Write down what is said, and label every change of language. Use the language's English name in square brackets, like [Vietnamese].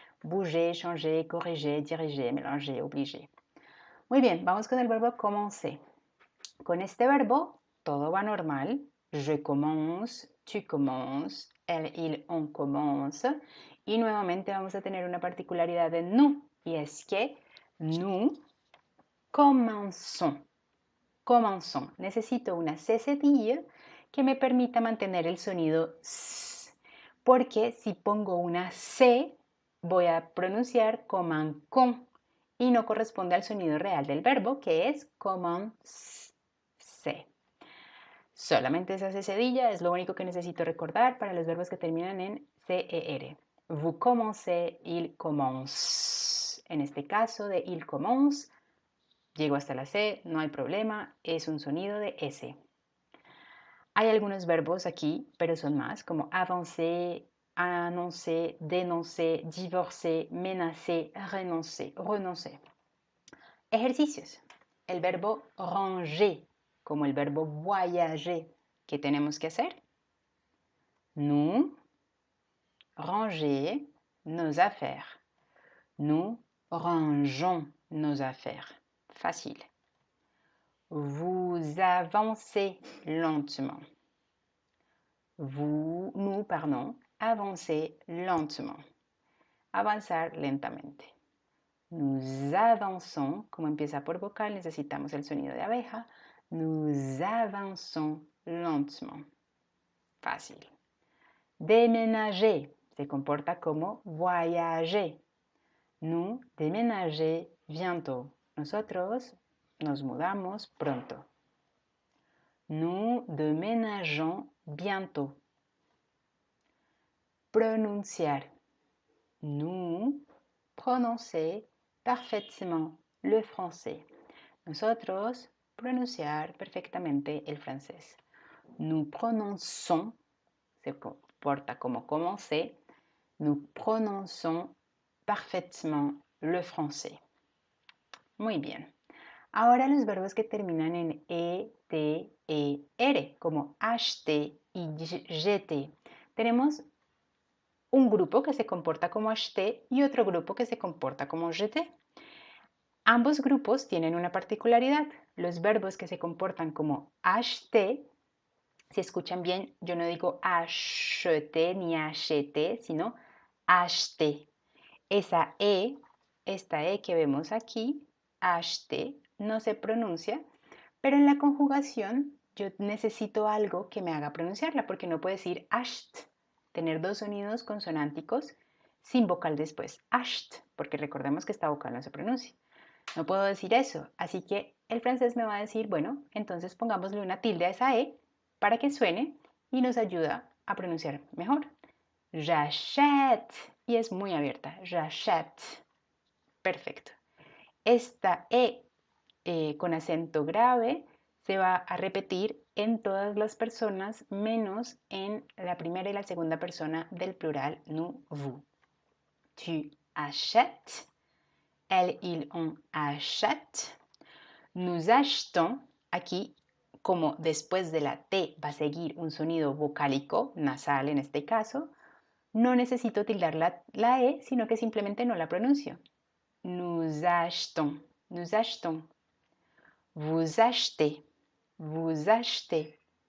[French] Bouger, changer, corriger, diriger, mélanger, obliger. [Spanish] Muy bien, vamos con el verbo commencer. Con este verbo todo va normal. [French] Je commence, tu commences, elle, il, on commence. [Spanish] Y nuevamente vamos a tener una particularidad de nous. Y es que [French] nous commençons. Commençons. [Spanish] Necesito una cécedilla que me permita mantener el sonido S. Porque si pongo una C, voy a pronunciar comme un con. Y no corresponde al sonido real del verbo, que es commencer. Solamente esa cedilla es lo único que necesito recordar para los verbos que terminan en CER. [French] Vous commencez, il commence. [Spanish] En este caso de il commence, llego hasta la C, no hay problema, es un sonido de S. Hay algunos verbos aquí, pero son más, como avancer, annoncer, dénoncer, divorcer, menacer, renoncer. Ejercicios. El verbo ranger, como el verbo voyager. ¿Qué tenemos que hacer? [French] Nous ranger nos affaires. Nous rangeons nos affaires. Facile. Vous avancez lentement. Nous, avancez lentement. [Spanish] Avanzar lentamente. [French] Nous avançons, [Spanish] como empieza por vocal, necesitamos el sonido de abeja. [French] Nous avançons lentement. Fácil. [Spanish] Déménager se comporta como voyager. [French] Nous déménager bientôt. [Spanish] Nosotros nos mudamos pronto. [French] Nous déménageons bientôt. Pronunciar. Nous prononcer parfaitement le français. [Spanish] Nosotros pronunciar perfectamente el francés. [French] Nous prononçons, [Spanish] se comporta como [French] commencer, nous prononçons parfaitement le français. [Spanish] Muy bien. Ahora los verbos que terminan en E, T, E, R, como acheter y jeter. Tenemos un grupo que se comporta como acheter y otro grupo que se comporta como jeter. Ambos grupos tienen una particularidad. Los verbos que se comportan como acheter, si escuchan bien, yo no digo acheter ni acheter, sino acheter. Esta E que vemos aquí, acheter, no se pronuncia, pero en la conjugación yo necesito algo que me haga pronunciarla, porque no puedo decir acht, tener dos sonidos consonánticos sin vocal después, acht, porque recordemos que esta vocal no se pronuncia. No puedo decir eso, así que el francés me va a decir, bueno, entonces pongámosle una tilde a esa E para que suene y nos ayuda a pronunciar mejor. [French] J'achète, [Spanish] y es muy abierta, [French] j'achète. [Spanish] Perfecto. Esta con acento grave se va a repetir en todas las personas menos en la primera y la segunda persona del plural nous, vous. [French] Tu achètes, elle, il, on achète. Nous achetons, [Spanish] aquí como después de la T va a seguir un sonido vocálico, nasal en este caso, no necesito tildar la E, sino que simplemente no la pronuncio. [French] Nous achetons, nous achetons. Vous achetez, vous achetez.